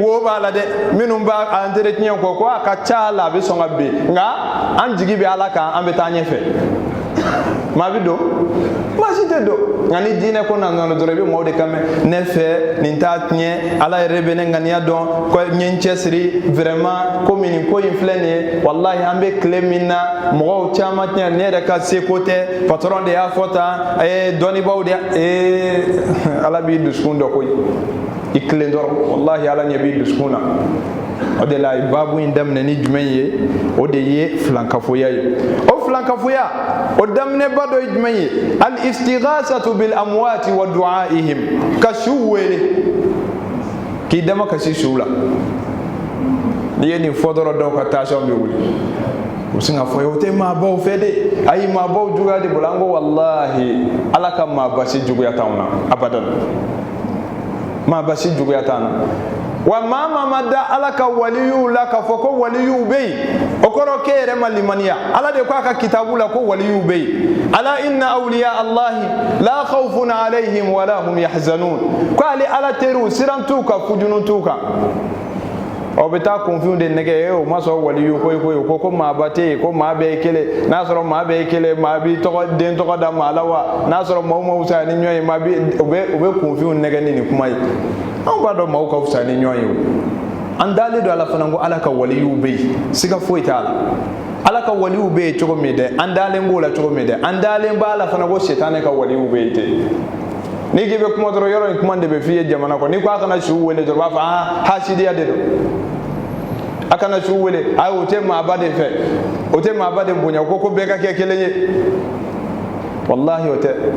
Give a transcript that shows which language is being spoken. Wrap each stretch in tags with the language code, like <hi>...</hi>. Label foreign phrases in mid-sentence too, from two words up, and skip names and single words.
<bm>wo b'a la dɛ minnu b'a entretien kɔ ko a ka ca la a bɛ sɔn ka bin nka an jigi bɛ ala kan an bɛ taa ɲɛfɛ maa bɛ don maa si tɛ don nka ni diinɛ ko na nɔnɔ dɔrɔn i bɛ maaw de kan mɛn ne fɛ nin t'a tiɲɛ ala yɛrɛ bɛ ne ŋaniya dɔn ko n ye n cɛsiri vraiment komi nin ko in filɛ nin ye walahi an bɛ tile min na mɔgɔw caman tiɲɛ ne yɛrɛ ka seko tɛ patron de y'a fɔ tan dɔnnibaw de ala b'i dusukun dɔ koyi i tilen dɔrɔn walahi ala ɲɛ b'i dusukun na o de la babu in daminɛ ni jumɛn ye o de ye filankafoya ye o filankafoya o daminɛba dɔ ye jumɛn ye</bm> <ar>الاستغاثة بالأموات ودعائهم</ar> <bm>ka su wele k'i dama kasi su la n'i ye nin fɔ dɔrɔn dɔw ka tension bɛ wuli u bɛ sin ka fɔ o tɛ maabaw fɛ de ayi maabaw juguya de bolo an ko walahi ala ka maabasi juguya t'anw na abadan maabasi juguya t'an na wa maa ma da ala ka waliyu la k'a fɔ ko waliyu bɛ yen o kɔrɔ k'e yɛrɛ ma limaniya ala de ko a ka kitabu la ko waliyu bɛ yen ala</bm> <ar>إن أولياء الله لا خوف عليهم ولا هم يحزنون</ar> <bm>ko ale ala teriw siran t'u kan fujunu t'u kan o bɛ taa kunfinw de nɛgɛ o ma sɔn waliyu koyi ko maaba tɛ yen ko maa bɛɛ ye kelen n'a sɔrɔ maa bɛɛ ye kelen maa b'i den tɔgɔ da maa la wa n'a sɔrɔ maaw ma wusa ni ɲɔgɔn ye maa bi u bɛ kunfinw nɛgɛ ni nin kuma ye anw b'a dɔn maaw ka wusa ni ɲɔgɔn ye o an dalen don ala fana ko ala ka waliyu bɛ yen siga foyi t'a la ala ka waliyu bɛ yen cogo min dɛ an dalen b'o la cogo min dɛ an dalen b'a la fana ko sitanɛ ka waliyu bɛ yen ten n'i k'i bɛ kuma dɔrɔn yɔrɔ in kuma de bɛ f'i ye jamana kɔnɔ n'i ko a kana su wele dɔrɔn u b'a fɔ hasidiya de don a kana su wele ayi o tɛ maaba de fɛ o tɛ maaba de bonya ko bɛɛ ka kɛ kelen ye walahi o tɛ</bm>